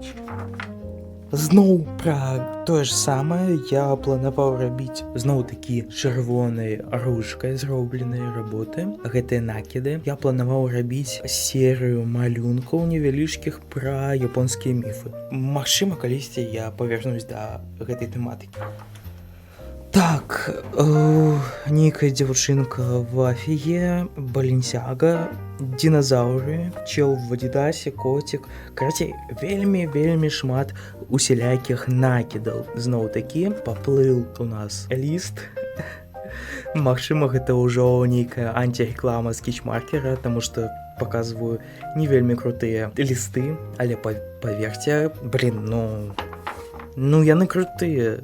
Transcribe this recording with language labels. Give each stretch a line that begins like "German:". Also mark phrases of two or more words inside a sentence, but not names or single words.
Belarusian: Зноў пра тое ж самае я планаваў рабіць зноў такі чырвонай ручкай зробленыя работы, гэтыя накіды. Я планаваў рабіць серыю малюнкаў невялічкіх пра японскія міфы. Магчыма, калісьці я павярнусь да гэтай тэматыкі. Так, нейкая дзяўчынка в Афіге, Баленсяга, динозаўры, чел в Адідасе, котик. Карацей, вельмі шмат усялякіх накідаў. Зноў такі паплыў у нас ліст. Магчыма, гэта ўжо нейкая антиреклама скетчмаркера, таму што показываю не вельмі крутыя лісты, але паверьце, ну яны крутыя.